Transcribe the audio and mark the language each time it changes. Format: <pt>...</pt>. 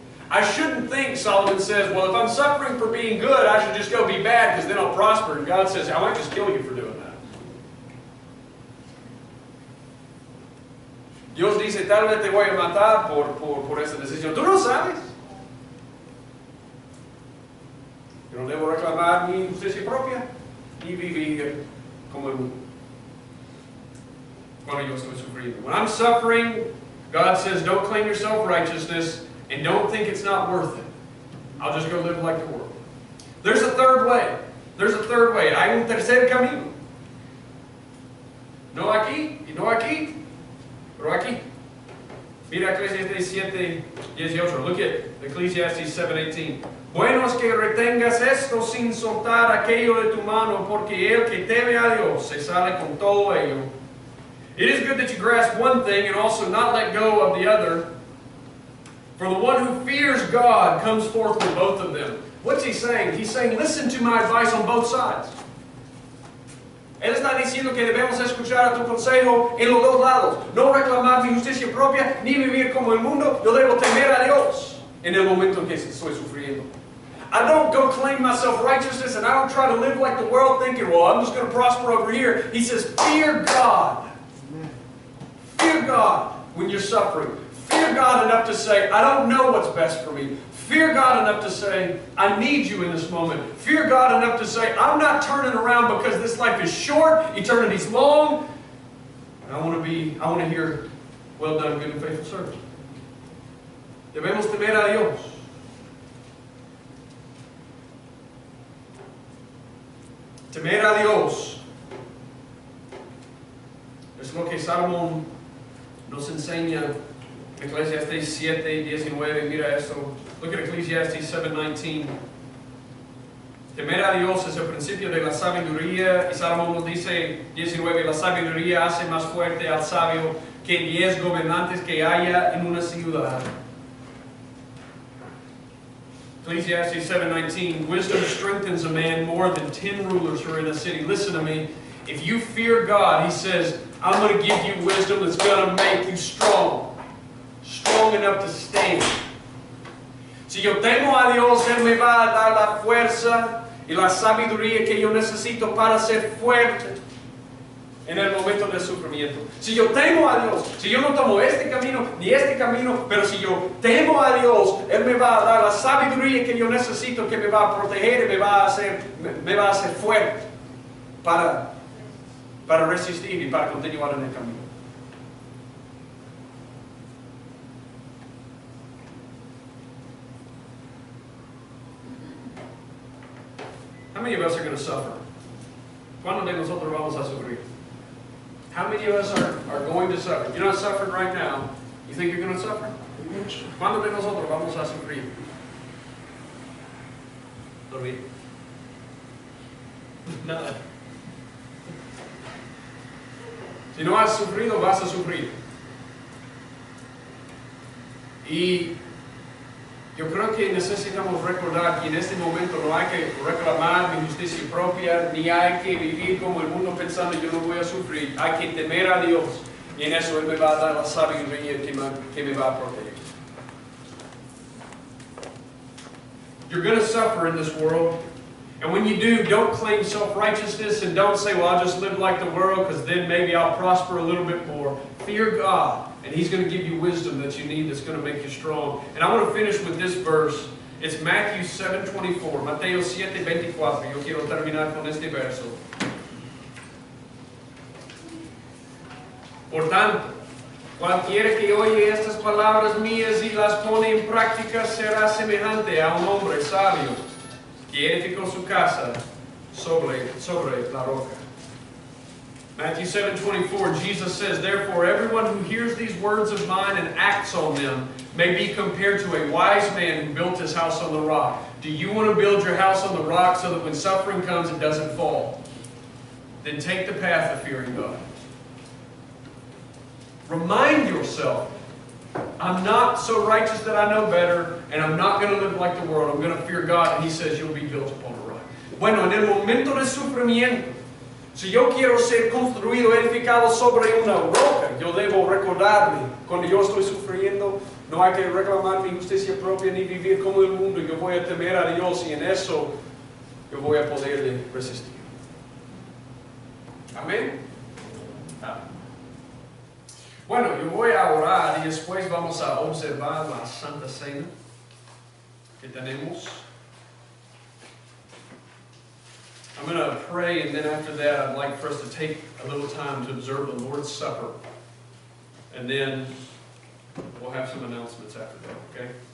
<en>I shouldn't think, Solomon says, well, if I'm suffering for being good, I should just go be bad because then I'll prosper. And God says, I might just kill you for doing that.</en> <es>Dios dice, tal vez te voy a matar por esta decisión. ¿Tú no sabes? Yo no debo reclamar mi justicia propia ni vivir como el mundo. Cuando yo estoy sufriendo.</es> <en>When I'm suffering, God says, don't claim your self-righteousness and don't think it's not worth it. I'll just go live like the world. There's a third way. There's a third way.</en> <es>Hay un tercer camino. No aquí y no aquí. Pero aquí, mira Ecclesiastes 7:18.</es> <en>Look at Ecclesiastes 7:18.</en> <es>Bueno es que retengas esto sin soltar aquello de tu mano, porque el que teme a Dios se sale con todo ello.</es> <en>It is good that you grasp one thing and also not let go of the other. For the one who fears God comes forth with both of them. What's he saying? He's saying, listen to my advice on both sides.</en> <es>Él está diciendo que debemos escuchar a tu consejo en los dos lados. No reclamar mi justicia propia, ni vivir como el mundo. Yo debo temer a Dios en el momento en que estoy sufriendo.</es> <en>I don't go claim my self-righteousness and I don't try to live like the world thinking, well, I'm just going to prosper over here. He says, fear God. Fear God when you're suffering. Fear God enough to say, I don't know what's best for me. Fear God enough to say, I need you in this moment. Fear God enough to say, I'm not turning around because this life is short, eternity's long. And I want to hear, well done, good and faithful servant.</en> <es>Debemos temer a Dios. Temer a Dios es lo que Salomón nos enseña.</es> <en>Ecclesiastes 7:19,</en> <es>mira esto.</es> <en>Look at Ecclesiastes 7:19.</en> <es>Temer a Dios es el principio de la sabiduría, y Salomón nos dice 19, la sabiduría hace más fuerte al sabio que 10 gobernantes que haya en una ciudad.</es> <en>Ecclesiastes 7:19, wisdom strengthens a man more than 10 rulers who are in a city. Listen to me. If you fear God, He says, I'm going to give you wisdom that's going to make you strong. Strong enough to stand.</en> <es>Si yo temo a Dios, Él me va a dar la fuerza y la sabiduría que yo necesito para ser fuerte en el momento del sufrimiento. Si yo temo a Dios, si yo no tomo este camino ni este camino, pero si yo temo a Dios, Él me va a dar la sabiduría que yo necesito, que me va a proteger y me va a hacer fuerte para resistir y para continuar en el camino.</es> <en>How many of us are going to suffer?</en> <es>¿Cuándo de nosotros vamos a sufrir?</es> <en>How many of us are going to suffer? You're not suffering right now. You think you're going to suffer?</en> <es>¿Cuándo de nosotros vamos a sufrir? Dormir. Nada. Si no has sufrido, vas a sufrir. Y yo creo que necesitamos recordar que en este momento no hay que reclamar mi justicia propia, ni hay que vivir como el mundo pensando yo no voy a sufrir. Hay que temer a Dios y en eso Él me va a dar la sabiduría que me va a proteger.</es> <en>You're going to suffer in this world. And when you do, don't claim self-righteousness and don't say, well, I'll just live like the world because then maybe I'll prosper a little bit more. Fear God. And He's going to give you wisdom that you need that's going to make you strong. And I want to finish with this verse. It's Matthew 7:24. Mateo 7:24.</en> <es>Yo quiero terminar con este verso. Por tanto, cualquiera que oye estas palabras mías y las pone en práctica será semejante a un hombre sabio que edificó su casa sobre la roca.</es> <en>Matthew 7:24, Jesus says, therefore everyone who hears these words of mine and acts on them may be compared to a wise man who built his house on the rock. Do you want to build your house on the rock so that when suffering comes it doesn't fall? Then take the path of fearing God. Remind yourself I'm not so righteous that I know better, and I'm not going to live like the world. I'm going to fear God, and He says you'll be built upon a rock.</en> <es>Bueno, en el momento del sufrimiento, si yo quiero ser construido, edificado sobre una roca, yo debo recordarme, cuando yo estoy sufriendo, no hay que reclamar mi justicia propia ni vivir como el mundo. Yo voy a temer a Dios y en eso yo voy a poder resistir. Amén. Bueno, yo voy a orar y después vamos a observar la Santa Cena que tenemos.</es> <en>I'm going to pray, and then after that I'd like for us to take a little time to observe the Lord's Supper. And then we'll have some announcements after that, okay?</en>